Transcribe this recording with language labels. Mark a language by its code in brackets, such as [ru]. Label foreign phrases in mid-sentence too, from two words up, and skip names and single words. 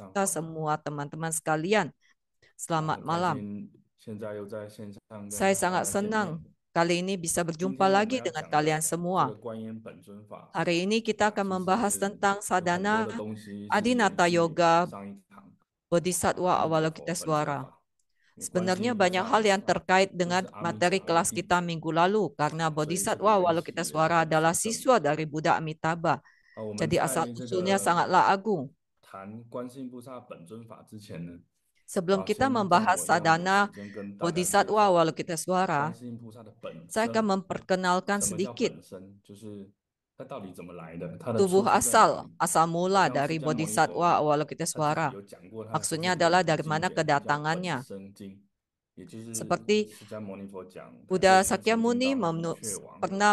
[id] serta [zh] 好。 [id] semua teman-teman sekalian. 啊， Selamat [zh] 很开 [id] malam. [zh] 心，现在又在线上跟 [id] Saya [zh] 大 [id] sangat [zh] 家见面。 [id] senang kali ini bisa [zh] 今 [id] berjumpa [zh] 天我们 [id] lagi [zh] 要 [id] dengan [zh] 讲 [id] kalian [zh] 的这 [id] semua. [zh] 个观音本尊法， [id] Hari ini kita 啊， akan [zh] 其 [id] membahas [zh] 实 [id] tentang [zh] 有很 [id] sadhana [zh] 多的东西是延 [id] Adinata [zh] 续 [id] Yoga [zh] 上一堂 [id] Bodhisattva [zh] 阿弥陀佛本尊 [id] Avalokitesvara. [zh] 法。因为观世 [id] Sebenarnya [zh] 音菩 [id] banyak [zh] 萨 [id] hal yang 啊， terkait [zh] 就是 [id] dengan [zh] 阿弥陀 [id] materi [zh] 佛的 [id] kelas [zh] 弟 [id] kita [zh] 子， [id] minggu lalu karena [zh] 所以这个 [id] Bodhisattva [zh] 缘起也是 [id] Avalokitesvara [zh] 很 [id] adalah [zh] 殊胜。 [id] siswa dari Buddha Amitabha. [zh] 啊，我们 [id] Jadi [zh] 在 [id] asal [zh] 这 [id] usulnya [zh] 个 [id] sangatlah agung. [zh] 谈观世音菩萨本尊法之前呢， [id] Sebelum 啊， kita [zh] 先让 [id] membahas [zh] 我一样有 [id] sadhana [zh] 时间跟大家介 [id] Bodhisattva [zh] 绍 [id] Avalokitesvara, [zh] 观世音菩萨的本 [id] saya [zh] 身。 [id] akan memperkenalkan [zh] 什么叫 [id] sedikit [zh] 本身？就是它到底怎么来的，它的 [id] tubuh [zh] 出处在哪 [id] asal, [zh] 里？ [id] asal [zh] 好 [id] mula [zh] 像释 [id] dari [zh] 迦牟尼 [id] Bodhisattva [zh] 佛他自己 [id] Avalokitesvara. [zh] 有讲过，他的 [id] Maksudnya [zh] 这 [id] adalah [zh] 本 [id] dari [zh] 经 [id] mana [zh] 典就叫本 [id] kedatangannya. [zh] 生经，也就是 [id] Seperti [zh] 释迦牟尼佛讲，他 [id] Buddha [zh] 就从生经 [id] Sakyamuni [zh] 到底却王、 [id] pernah